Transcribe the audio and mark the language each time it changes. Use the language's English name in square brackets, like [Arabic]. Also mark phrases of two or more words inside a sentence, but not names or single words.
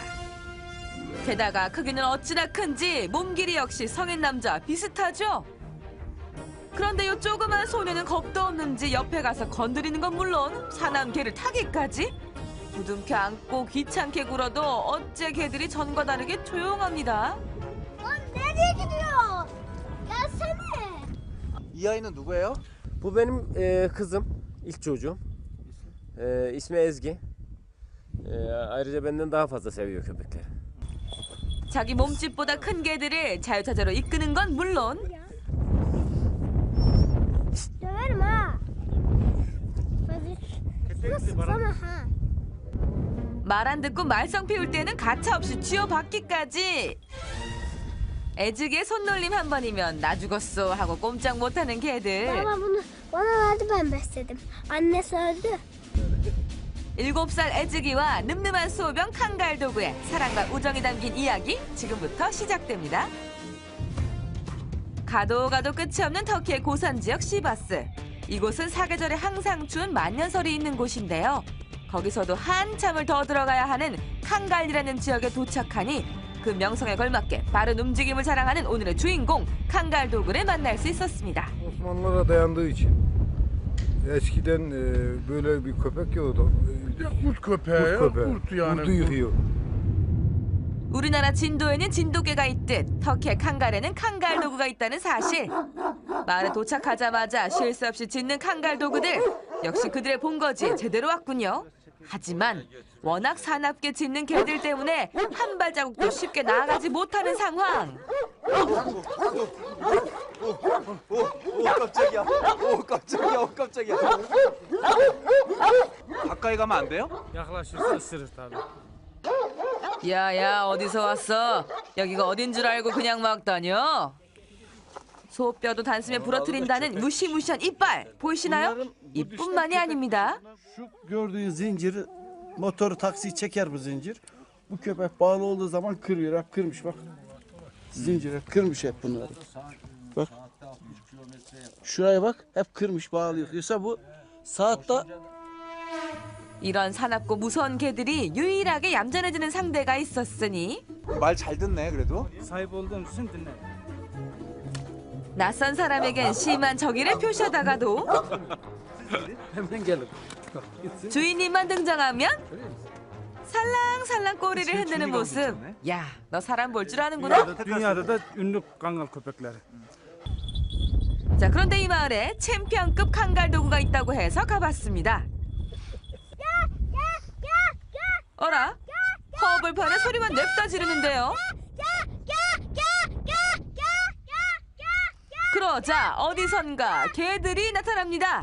[Korean] 게다가 크기는 어찌나 큰지 몸길이 역시 성인 남자와 비슷하죠. 그런데 이 조그만 소녀는 겁도 없는지 옆에 가서 건드리는 건 물론 사나운 개를 타기까지. 부둥켜 안고 귀찮게 굴어도 어째 개들이 전과 다르게 조용합니다. [Turkish] nereye gidiyor? Gelsene. [Korean] 이 아이는 누구예요? [Turkish] Bu benim kızım, ilk çocuğum. İsmi Ezgi. Ayrıca benden daha fazla seviyor köpekleri. [Korean] 자기 몸집보다 큰 개들을 자유자재로 이끄는 건 물론 [Turkish] Döverim ha. Nasıl sana ha? [Korean] 말 안 듣고 말썽 피울 때는 가차없이 쥐어박기까지. 애지게 손놀림 한 번이면 나 죽었어 하고 꼼짝 못하는 개들. [Turkish] Baba bunu bana verdi ben besledim. Annesi öldü. [Korean] 7살 애지기와 늠름한 소병 칸갈 도그의 사랑과 우정이 담긴 이야기 지금부터 시작됩니다. 가도 끝이 없는 터키의 고산 지역 시바스. 이곳은 사계절에 항상 추운 만년설이 있는 곳인데요. 거기서도 한참을 더 들어가야 하는 칸갈이라는 지역에 doçak하니 그 명성에 걸맞게 빠른 움직임을 자랑하는 오늘의 주인공 칸갈 도그를 만날 수 있었습니다. [Turkish] Osmanlılara dayandığı için eskiden böyle bir köpek yoktu. Kurt köpeği, kurt yani. Kurdu yıkıyor. [Korean] 우리나라 진도에는 진돗개가 있듯 터키의 칸갈에는 칸갈 도그가 있다는 사실. 마을에 도착하자마자 쉴 새 없이 짖는 칸갈 도그들. 역시 그들의 본거지에 제대로 왔군요. 하지만 워낙 사납게 짖는 개들 때문에 한 발자국도 쉽게 나아가지 못하는 상황. 깜짝이야. 가까이 가면 안 돼요? [Turkish] Yaklaşırsa ısırır tabii. [Korean] 야야 어디서 왔어? 여기가 어딘 줄 알고 그냥 막 다녀? 소뼈도 단숨에 부러뜨린다는 무시무시한 이빨 보이시나요? 이뿐만이 아닙니다. [Turkish] Şu gördüğün zinciri motoru taksiyi çeker bu zincir. Bu köpek bağlı olduğu zaman kırıyor. Hep kırmış bak. Zinciri kırmış hep bunları. Bak. Şuraya bak. Hep kırmış bağlıyor. Yoksa bu saatte [Korean] 이런 사납고 무서운 개들이 유일하게 얌전해지는 상대가 있었으니 말 잘 듣네 그래도. [Turkish] Sahip olduğum için dinle. [Korean] 낯선 사람에겐 심한 정의를 표시하다가도 [Turkish] Hemen gelin. [Korean] 주인님만 등장하면 살랑살랑 꼬리를 흔드는 모습. 야, 너 사람 볼 줄 아는구나. [Turkish] Dünyada da ünlü kangal köpekleri. [Korean] 자, 그런데 이 마을에 챔피언급 칸갈 도구가 있다고 해서 가봤습니다. 어라? 허업을 파는 소리만 냅다 지르는데요. 그러자 어디선가 개들이 나타납니다.